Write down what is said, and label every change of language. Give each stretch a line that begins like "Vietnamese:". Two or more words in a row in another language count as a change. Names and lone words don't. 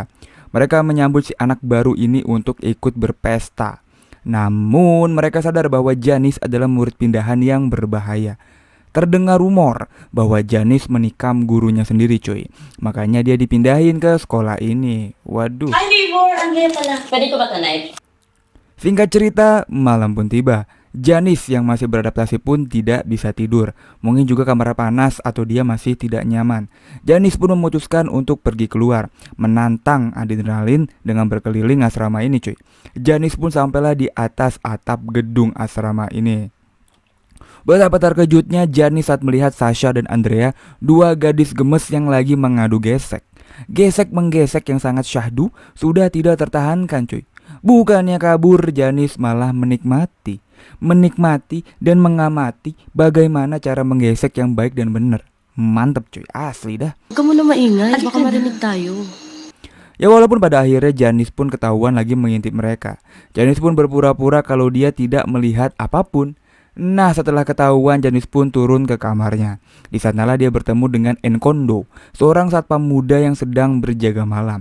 Indonesian: Mereka menyambut si anak baru ini untuk ikut berpesta. Namun mereka sadar bahwa Janis adalah murid pindahan yang berbahaya. Terdengar rumor bahwa Janis menikam gurunya sendiri cuy. Makanya dia dipindahin ke sekolah ini. Waduh.
English: Hi, neighbor!
Filipino: Andrea pala. Pwede ko ba tonight?
Indonesian: Singkat cerita, malam pun tiba. Janis yang masih beradaptasi pun tidak bisa tidur. Mungkin juga kamar panas atau dia masih tidak nyaman. Janis pun memutuskan untuk pergi keluar, menantang adrenalin dengan berkeliling asrama ini cuy. Janis pun sampailah di atas atap gedung asrama ini. Betapa terkejutnya Janis saat melihat Sasha dan Andrea, dua gadis gemes yang lagi mengadu gesek. Gesek menggesek yang sangat syahdu sudah tidak tertahankan cuy. Bukannya kabur, Janis malah menikmati dan mengamati bagaimana cara menggesek yang baik dan benar. Mantep cuy, asli dah.
Filipino: Huwag ka muna maingay, baka marinig tayo.
Indonesian: Ya walaupun pada akhirnya Janis pun ketahuan lagi mengintip mereka. Janis pun berpura-pura kalau dia tidak melihat apapun. Nah setelah ketahuan, Janis pun turun ke kamarnya. Di sanalah dia bertemu dengan Enkondo, seorang satpam muda yang sedang berjaga malam.